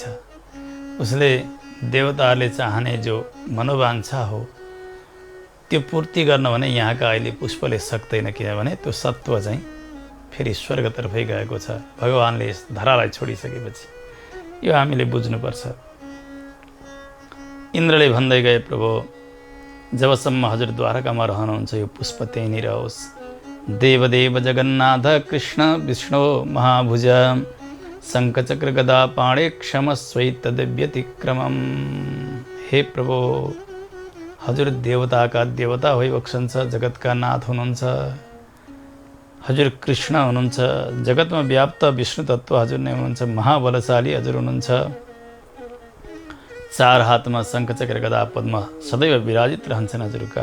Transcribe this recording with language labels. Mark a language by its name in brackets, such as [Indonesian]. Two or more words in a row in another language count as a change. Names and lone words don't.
[Nepali] उसले देवताहरूले चाहने जो मनोवाञ्छा हो त्यो पूर्ति गर्न भने यहाँका अहिले पुष्पले सक्दैन, किनभने त्यो सत्व चाहिँ फेरि स्वर्गतर्फै गएको छ भगवानले यस धरालाई छोडिसकेपछि। यो हामीले बुझ्नुपर्छ। इन्द्रले भन्दै गए, प्रभु जबसम्म हजुर द्वारकामा रहनुहुन्छ यो पुष्प त्यहीँ नै रहोस्। [Sanskrit] देवदेव जगन्नाथ कृष्ण विष्णु महाभुज शङ्खचक्र गदा पाणे क्षमस्वै तद्व्यतिक्रमम्। [Nepali] हे प्रभु, हजुर देवताका देवता भइबक्सन्छ, जगतका नाथ हुनुहुन्छ। हजुर कृष्ण हुनुहुन्छ, जगतमा व्याप्त विष्णु तत्त्व हजुर नै हुनुहुन्छ, महाबलशाली हजुर हुनुहुन्छ। चार हातमा शङ्खचक्र गदा पद्म सदैव विराजित रहन्छन् हजुरका।